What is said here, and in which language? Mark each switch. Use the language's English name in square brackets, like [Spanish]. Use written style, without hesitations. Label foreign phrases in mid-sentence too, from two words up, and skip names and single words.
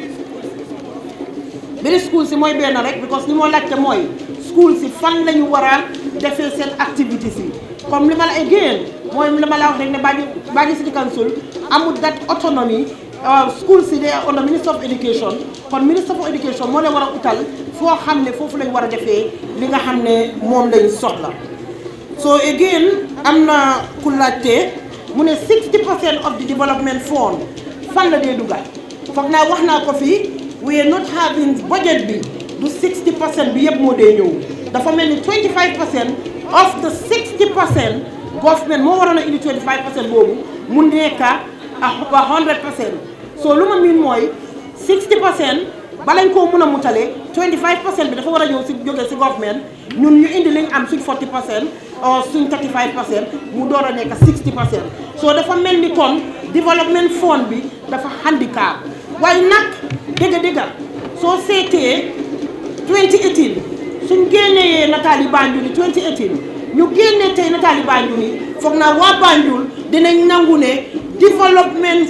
[Wolof] biir school si mooy benn rek because li moo laajte mooy school si fan lañu war a defee seen activités yi comme li ma la again mooy li ma la wax rek ne Banjul City Council amul [English] that autonomy school [Wolof] si [English] they are under Minister of Education [Wolof] kon [English] Minister of Education [Wolof] moo leen war a utal foo xam ne foofu lañ war a defee li nga xam ne moom lañ soxla so again am na ku laajte mu ne 60% [English] of the development fund [Wolof] fan la dee dugal foog naa wax naa ko fii [English] we are not having budget [Wolof] bi du 60% bi yëpp moo dee ñëw dafa mel ni 25% [English] of the 60% [Wolof] government moo waroon a indi 25% boobu mu nekk 100% so lu ma miin mooy 60% balañ koo mën a mutale 25% bi dafa war a ñëw si jóge si government ñun ñu indi liñ am suñ 40% or suñ 35% mu door a nekk 60% so dafa mel ni kon [English] development fund [Wolof] bi dafa handicap waaye nag dëgga soo seetee 2018 suñ génnee nataali Banjul 2018 ñu génnee tey nataali Banjul foog naa waa Banjul dinañ nangu ne development